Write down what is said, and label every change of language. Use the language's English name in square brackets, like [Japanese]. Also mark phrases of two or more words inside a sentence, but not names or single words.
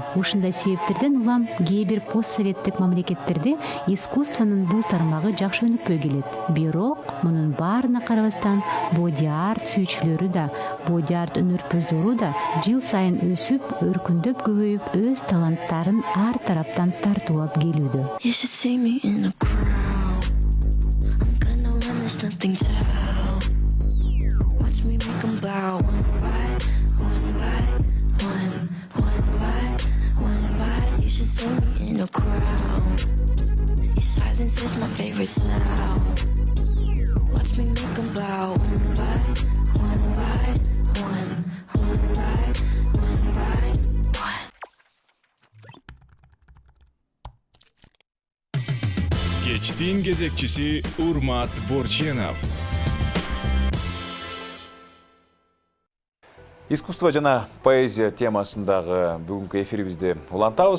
[Kyrgyz] Ушундай себептерден улам кээ бир постсоветтик мамлекеттерде искусствонун бул тармагы жакшы өнүкпөй келет. Бирок мунун баарына карабастан [English] Body Art [Kyrgyz] сүйүүчүлөрү да, [English] Body Art [Kyrgyz] өнөрпөздөрү да жыл сайын өсүп, өркүндөп көбөйүп, өз таланттарын ар тараптан тартуулап келүүдө. [English] You should see me in a crowd. I'm gonna win, there's nothing to help. Watch me make 'em bow one by one. You should see me in a crowd. Your silence is my favorite sound. Watch me make 'em bow one by one. [Kyrgyz] Кечтин кезекчиси Урмат Борченов. Искусство жана поэзия темасындагы бүгүнкү эфирибизди улантабыз.